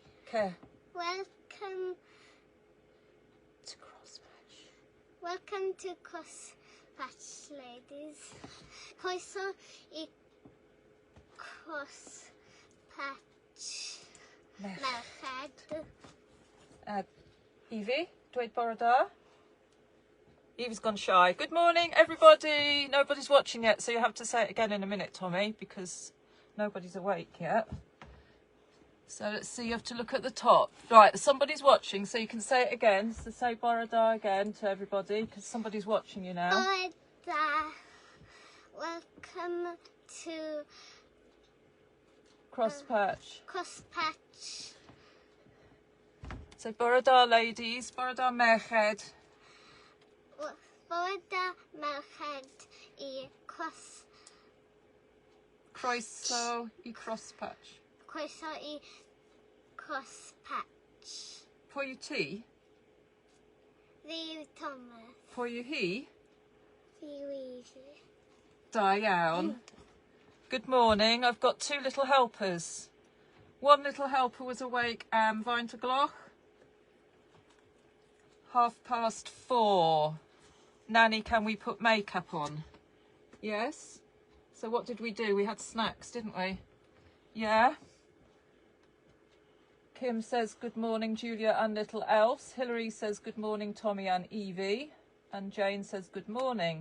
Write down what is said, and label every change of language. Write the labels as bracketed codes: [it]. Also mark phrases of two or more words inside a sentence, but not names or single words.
[en] care. Welcome To Crosspatch. Welcome to Crosspatch, ladies. [cy] Croeso I Crosspatch merched. Evie, dweud bore da. [en] Evie's gone shy. Good morning, everybody. Nobody's watching yet, so you have to say it again in a minute, Tommy, because nobody's awake yet. So let's see, you have to look at the top. Right, somebody's watching, so you can say it again. So say [cy] bore da [en] again to everybody, because somebody's watching you now. [cy] Bore da. [en] Welcome to Crosspatch. Crosspatch. [cy] So bore da, ladies. Bore da, merched. Bore da merched I Croeso I Crosspatch. Croeso I Crosspatch. Pwy yw ti? Fi Thomas. Pwy yw hi? Fi Weasley. Da iawn. [en] Good morning. I've got two little helpers. One little helper was awake [cy] am faint o gloch? [en] 4:30. Nanny, can we put makeup on? Yes? So what did we do? We had snacks, didn't we? Yeah? Kim says good morning, Julia and little Elves. Hilary says good morning, Tommy and Evie. And Jane says good morning.